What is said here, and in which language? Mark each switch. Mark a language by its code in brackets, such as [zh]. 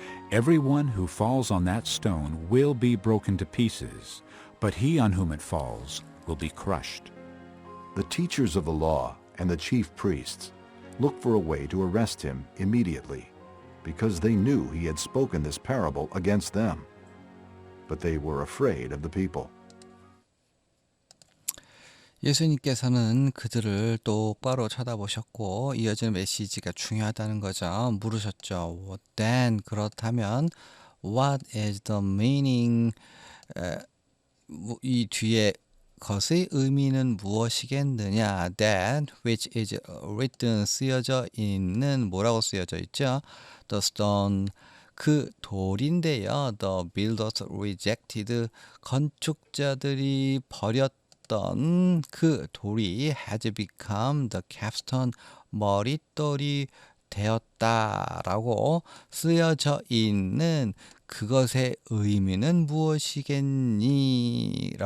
[en] Everyone who falls on that stone will be broken to pieces, but he on whom it falls will be crushed. The teachers of the law and the chief priests looked for a way to arrest him immediately, because they knew he had spoken this parable against them. But they were afraid of the people. [ko] 예수님께서는 그들을 똑바로 쳐다보셨고 이어지는 메시지가 중요하다는 거죠. 물으셨죠. [en] Then [ko] 그렇다면 [en] what is the meaning? [ko] 이 뒤에 것의 의미는 무엇이겠느냐? [en] That which is written [ko] 쓰여져 있는 뭐라고 쓰여져 있죠? [en] The stone [ko] 그 돌인데요. [en] The builders rejected [ko] 건축자들이 버렸던 그 돌이 [en] has become the capstone [ko] 머릿돌이 되었다라고 쓰여져 있는 그것의 의미는 무엇이겠니?